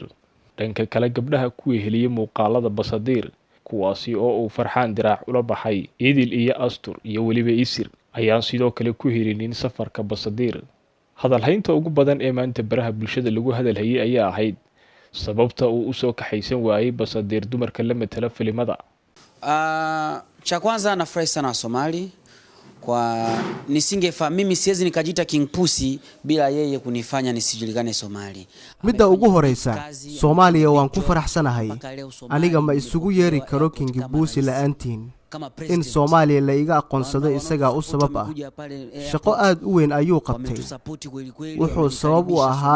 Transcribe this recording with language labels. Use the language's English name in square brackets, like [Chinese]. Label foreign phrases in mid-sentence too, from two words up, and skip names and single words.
[Somali] dhanka kale gabdhaha ku weheliyay muuqaalada Basadiir kuwaasi oo uu Farxaan Diraac ula baxay Idil iyo Astur iyo waliba Isir ayaan sidoo kale ku helinin safarka Basadiir. hadalhaynta ugu badan ee maanta baraha bulshada lagu hadalhayay ayaa ahayd sababta uu u soo kaxaysan waayay Basadiir dumarka la matala filimada. [Swahili] Cha kwanza nafurahi sana Somali kwa mimi siwezi nikajiita King Pussy bila yeye kunifanya nisijulikane Somali. [Somali] midda ugu horeysa Soomaaliya waan ku faraxsanahay aniga ma isugu yeeri karo King Pussy la'aantiin in Soomaaliya la iga aqoonsado isaga u sabab ah shaqo aad u weyn ayuu qabtay wuxuu sabab u ahaa